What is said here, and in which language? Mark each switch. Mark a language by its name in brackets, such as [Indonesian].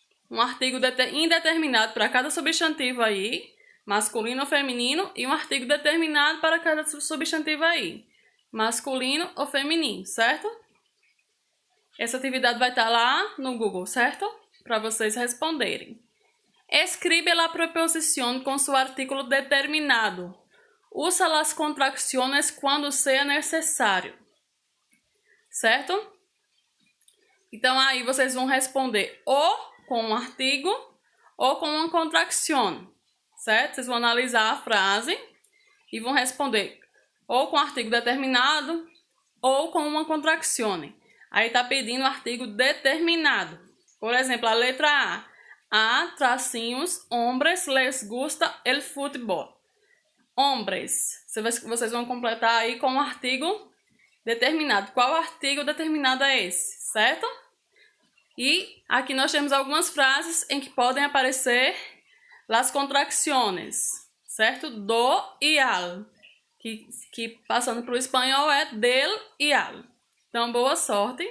[Portuguese] Um artigo indeterminado para cada substantivo aí, masculino ou feminino, e um artigo determinado para cada substantivo aí, masculino ou feminino, certo? Essa atividade vai estar lá no Google, certo? Para vocês responderem. [Spanish] Escribe la preposición con su artículo determinado. Usa las contracciones cuando sea necesario. [Portuguese] Certo? Então aí vocês vão responder ou com um artigo ou com uma contracção. Certo? Vocês vão analisar a frase e vão responder ou com artigo determinado ou com uma contracção. Aí está pedindo artigo determinado. Por exemplo, a letra A, tracinhos, [Spanish] hombres les gusta el fútbol. Hombres. [Portuguese] Vocês vão completar aí com um artigo determinado. Qual artigo determinado é esse? Certo? E aqui nós temos algumas frases em que podem aparecer las contracciones. Certo? Do e al. Que passando para o espanhol é del e al. Então, boa sorte.